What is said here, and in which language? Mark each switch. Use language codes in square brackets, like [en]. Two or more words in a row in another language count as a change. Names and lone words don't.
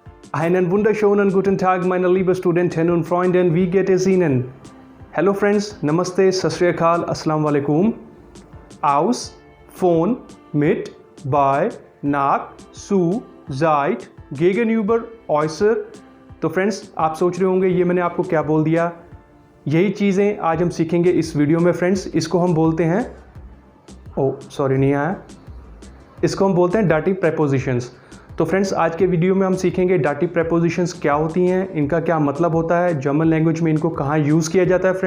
[de] Einen wunderschönen guten Tag, meine liebe Studentinnen und Freunde, wie geht es Ihnen? [en] Hello friends, Namaste, Sat Shri Akal, Assalamu alaikum. [de] Aus, von, mit, bei, nach, zu, seit, gegenüber, äußer. [hi] तो फ्रेंड्स आप सोच रहे होंगे ये मैंने आपको क्या बोल दिया। यही चीज़ें आज हम सीखेंगे इस वीडियो में फ्रेंड्स। इसको हम बोलते हैं नहीं आया, इसको हम बोलते हैं [en] dative prepositions. [hi] तो फ्रेंड्स आज के वीडियो में हम सीखेंगे [en] dative prepositions [hi] क्या होती हैं, इनका क्या मतलब होता है, [en] German language [hi] में इनको कहाँ यूज़ किया जाता है।